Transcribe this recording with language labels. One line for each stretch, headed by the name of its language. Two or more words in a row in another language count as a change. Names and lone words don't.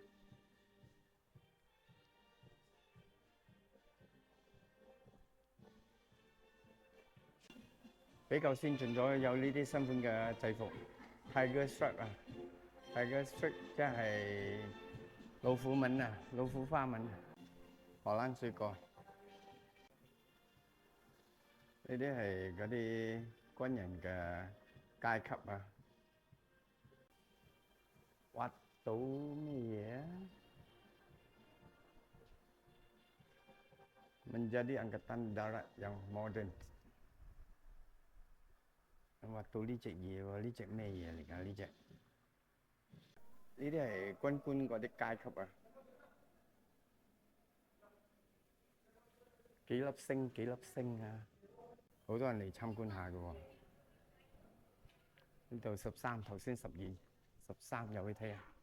Cantonese: 比較先進咗，有呢啲新款嘅制服 ，
English: Tiger Stripe
Cantonese: 啊 ，
English: Tiger Stripe
Cantonese: 即係老虎紋啊，老虎花紋。荷蘭水果呢啲係嗰啲軍人嘅階級啊，挖到咩嘢啊 ？
Malay: Menjadi angkatan darat yang modern。
Cantonese: 挖到呢隻嘢喎，呢隻咩嘢嚟㗎？呢隻呢啲係軍官嗰啲階級啊，幾粒星幾粒星啊！好多人嚟參觀下嘅喎。呢度13，頭先12、13入去睇下。